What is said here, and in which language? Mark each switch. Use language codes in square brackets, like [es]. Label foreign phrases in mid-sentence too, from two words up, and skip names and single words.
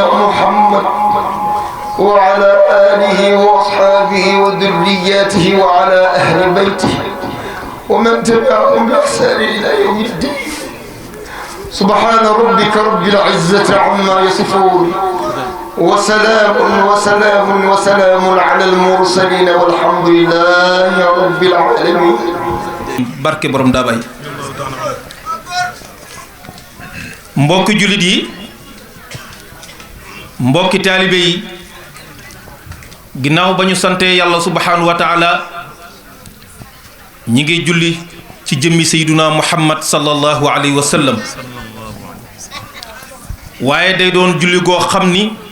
[ar] محمد وعلى آله وأصحابه وذرياته وعلى أهل بيته ومن تبعهم بإحسان إلى يوم الدين سبحان ربك رب العزة عما يصفون وسلام على المرسلين والحمد لله رب العالمين [wo] barke borom daa bay mbokki jullit yi mbokki taalibe yi ginnaaw ba ñu santee yàlla [ar] سبحانه وتعالى [wo] ñi ngi julli ci jëmmi [ar] سيدنا محمد صلى الله عليه وسلم [wo] waaye day doon julli goo xam ni